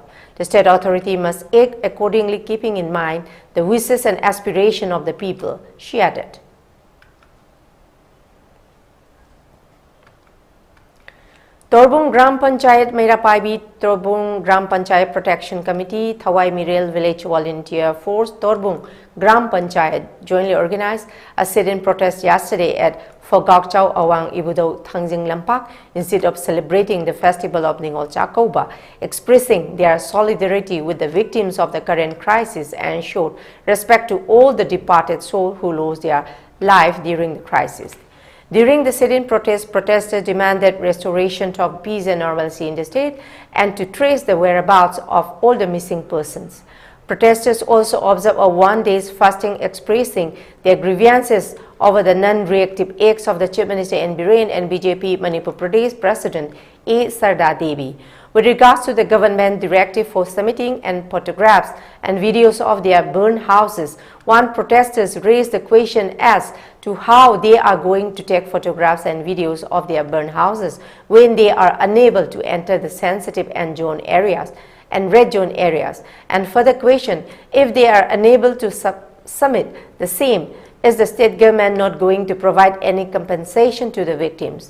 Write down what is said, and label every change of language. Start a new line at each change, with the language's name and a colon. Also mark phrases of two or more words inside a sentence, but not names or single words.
English: The state authority must act accordingly, keeping in mind the wishes and aspirations of the people, she added. Torbung Gram Panchayat Meirapaibi Torbung Gram Panchayat Protection Committee, Thawai Mirel Village Volunteer Force, Torbung Gram Panchayat jointly organized a sit-in protest yesterday at Fogakchau Awang Ibudo Thangjing Lampak instead of celebrating the festival of Ningol Chakouba, expressing their solidarity with the victims of the current crisis and showed respect to all the departed souls who lost their life during the crisis. During the sit-in protest, protesters demanded restoration of peace and normalcy in the state and to trace the whereabouts of all the missing persons. Protesters also observed a 1 day's fasting, expressing their grievances over the non-reactive acts of the Chief Minister N. Biren and BJP Manipur Pradesh President A. Sarda Devi. With regards to the government directive for submitting and photographs and videos of their burned houses, one protesters raised the question as to how they are going to take photographs and videos of their burned houses when they are unable to enter the sensitive and zone areas and red zone areas, and further question if they are unable to submit the same, is the state government not going to provide any compensation to the victims?